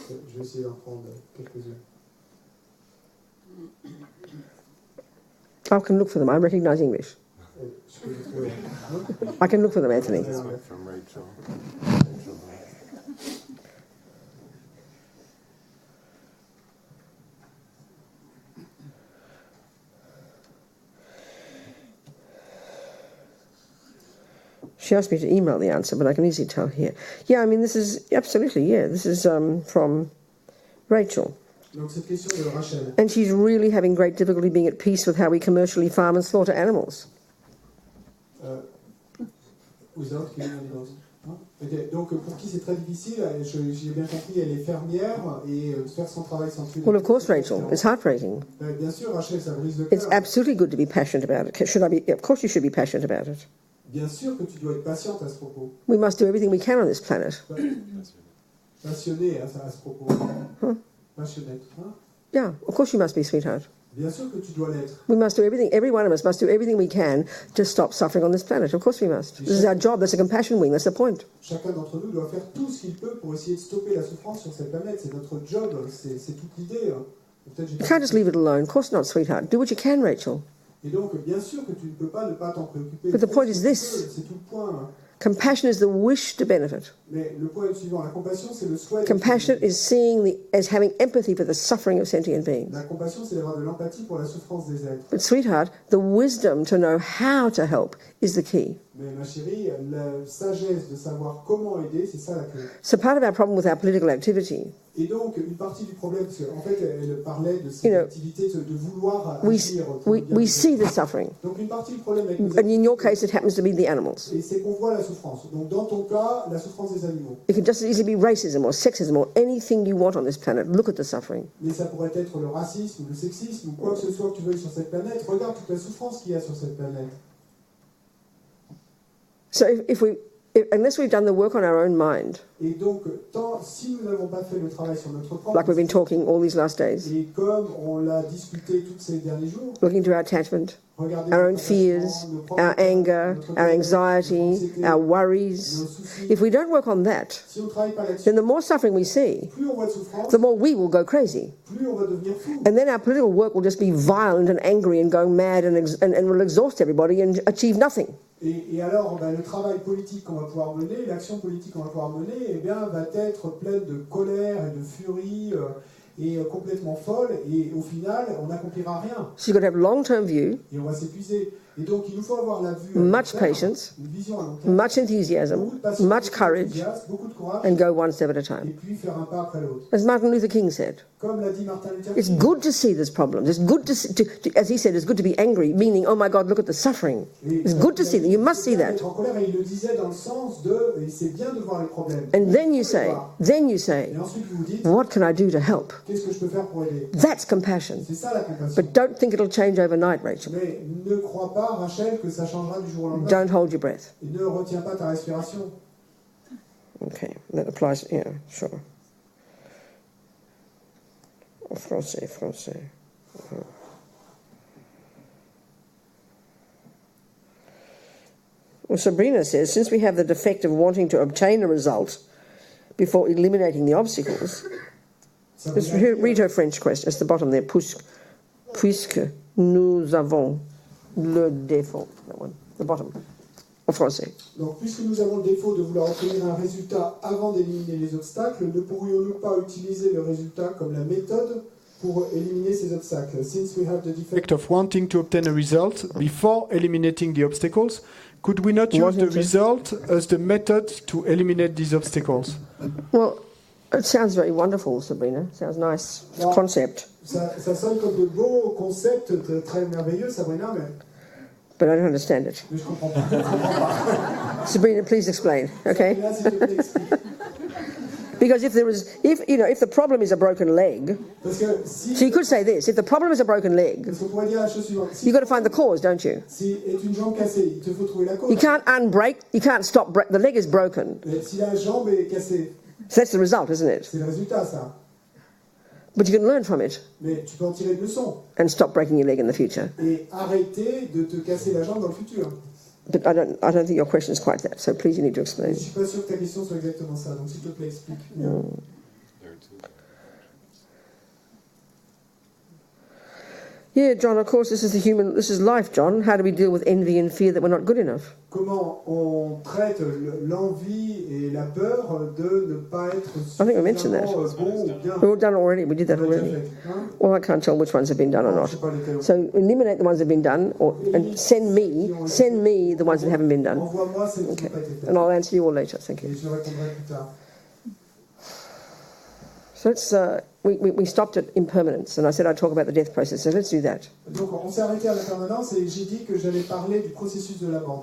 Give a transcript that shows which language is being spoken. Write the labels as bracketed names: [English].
[French] Je vais essayer d'en prendre quelques-unes. [English] I can look for them. I recognise English. [French] Je peux les trouver. [English] I can look for them, Anthony. This one from Rachel. She asked me to email the answer, but I can easily tell here. Yeah, I mean, this is absolutely, yeah. This is from Rachel. [French] Donc cette question de Rachel. [English] And she's really having great difficulty being at peace with how we commercially farm and slaughter animals. Without killing animals. Okay. [French] Donc pour qui c'est très difficile, j'ai bien compris, elle est fermière et faire son travail sans tuer. [English] Well, of course, Rachel, it's heartbreaking. [French] Bien sûr, Rachel, ça brise le [English] It's [French] cœur. [English] absolutely good to be passionate about it. Of course you should be passionate about it. [French] Bien sûr que tu dois être patiente à ce propos. [English] We must do everything we can on this planet. [French] Passionnée à ce propos. Passionnette. Hein? [English] Yeah, of course you must be, sweetheart. [French] Bien sûr que tu dois l'être. [English] We must do everything, every one of us must do everything we can to stop suffering on this planet. Of course we must. This is our job, that's a compassion wing, that's the point. [French] Chacun d'entre nous doit faire tout ce qu'il peut pour essayer de stopper la souffrance sur cette planète. C'est notre job, c'est toute l'idée. [English] You can't just leave it alone. Of course not, sweetheart. Do what you can, Rachel. [French] Et donc, bien sûr que tu ne peux pas ne pas t'en préoccuper. [English] But the point is this. [French] C'est tout le point. [English] Compassion is the wish to benefit. [French] Mais le point est le suivant, la compassion, c'est le souhait. [English] Compassion is seeing as having empathy for the suffering of sentient beings. [French] La compassion, c'est d'avoir de l'empathie pour la souffrance des êtres. [English] But sweetheart, the wisdom to know how to help is the key. [French] Mais ma chérie, la sagesse de savoir comment aider, c'est ça la clé. [English] So part of our problem with our political activity, [French] Et donc, une partie du problème, parce qu'en fait, elle parlait de cette activité de vouloir agir. [English] we see the suffering. [French] Donc, une partie du problème avec [English] And in your case, it happens to be the animals. [French] et c'est qu'on voit la souffrance. Donc, dans ton cas, la souffrance des animaux. [English] It could just as easily be racism or sexism or anything you want on this planet. Look at the suffering. [French] Mais ça pourrait être le racisme ou le sexisme ou quoi que ce soit que tu veuilles sur cette planète. Regarde toute la souffrance qu'il y a sur cette planète. [English] So unless we've done the work on our own mind, [French] Et donc, si nous n'avons pas fait le travail sur notre propre, [English] like we've been talking all these last days, [French] et comme on l'a discuté tous ces derniers jours, [English] looking to our attachment, [French] regardez [English] our own [French] notre [English] fears, [French] attachement, nos propres [English] our anger, [French] notre [English] our [French] colère, [English] anxiety, [French] nos anxiétés, [English] our [French] nos [English] worries, [French] soucis, [English] if we don't work on that, [French] si on ne travaille pas là-dessus, [English] then the more suffering we see, [French] plus on voit de souffrance, [English] the more we will go crazy. [French] plus on va devenir fou. [English] And then our political work will just be violent and angry and going mad and will exhaust everybody and achieve nothing. [French] Et alors, le travail politique qu'on va pouvoir mener, l'action politique qu'on va pouvoir mener, eh bien, va être pleine de colère et de furie et complètement folle. Et au final, on n'accomplira rien. [English] So you've got to have long-term view, [French] Et on va s'épuiser. Et donc, il nous faut avoir la vue, [English] much [French] à long terme, [English] patience, [French] une vision à long terme, [English] much enthusiasm, [French] beaucoup de patience, [English] much [French] beaucoup [English] courage, [French] d'enthousiasme, beaucoup de courage, [English] and go one step at a [French] et [English] time. [French] puis faire un pas après l'autre. [English] As Martin Luther King said, [French] Comme l'a dit Martin Luther [English] it's [French] King, [English] good to see this problem. It's good as he said, it's good to be angry, meaning, oh my God, look at the suffering. It's good to see that. You must see that. [French] être en colère, et il le disait dans le sens de, et c'est bien de voir les problèmes. [English] And then you [French] Il faut les [English] say, [French] voir. Et ensuite vous vous dites, [English] what can I do to help? [French] qu'est-ce que je peux faire pour aider? [English] That's compassion. [French] C'est ça la compassion. [English] But don't think it'll change overnight, Rachel. [French] Mais ne crois pas, Rachel, que ça changera du jour au lendemain. [English] Don't hold your breath. [French] Et ne retiens pas ta respiration. [English] Okay, that applies, yeah, sure. [French] Français. [English] Well, Sabrina says, since we have the defect of wanting to obtain a result before eliminating the obstacles, let's read her French question. It's the bottom there. [French] Puisque nous avons le défaut. [English] That one, the bottom. [French] En français. Donc, puisque nous avons le défaut de vouloir obtenir un résultat avant d'éliminer les obstacles, ne pourrions-nous pas utiliser le résultat comme la méthode pour éliminer ces obstacles? [English] Since we have the defect Of wanting to obtain a result before eliminating the obstacles, could we not use the result as the method to eliminate these obstacles? Well, it sounds very wonderful, Sabrina. Sounds nice concept. [French] ça sonne comme de beaux concepts très merveilleux, Sabrina, mais [English] But I don't understand it. [French] je comprends pas. [English] Sabrina, please explain, okay? [French] Là, s'il te plaît, explique. [English] Because if the problem is a broken leg, [French] Parce que si, [English] so you could say this: if the problem is a broken leg, [French] parce qu'on pourrait dire la chose suivante. Si, [English] you've got to find the cause, don't you? [French] si est une jambe cassée, il te faut trouver la cause. [English] You can't unbreak. You can't stop. The leg is broken. [French] Mais si la jambe est cassée, [English] So that's the result, isn't it? [French] c'est le résultat, ça. [English] But you can learn from it [French] Mais tu peux en tirer une leçon [English] and stop breaking your leg in the future. [French] et arrêter de te casser la jambe dans le futur. [English] But I don't think your question is quite that. So please, you need to [French] Je [English] explain. [French] ne suis pas sûr que ta question soit exactement ça, donc s'il te plaît, explique. [English] Yeah, John. Of course, this is life, John. How do we deal with envy and fear that we're not good enough? [French] Comment on traite l'envie et la peur de ne pas être [English] I think we mentioned that. [French] bon ou bien. [English] We've all done it already. We did that [French] On l'a déjà [English] already. [French] fait, hein? [English] Well, I can't tell which ones have been done or [French] Je [English] not. [French] sais pas lesquels. [English] So eliminate the ones that have been done, and send me the ones that haven't been done, [French] Envoie-moi celles qui n'ont pas été faites. [English] and I'll answer you all later. Thank [French] Et [English] you. [French] je répondrai plus tard. [English] So let's we stopped at impermanence, and I said I'd talk about the death process. So let's do that. [French] Donc on s'est arrêté à l'impermanence et j'ai dit que j'allais parler du processus de la mort.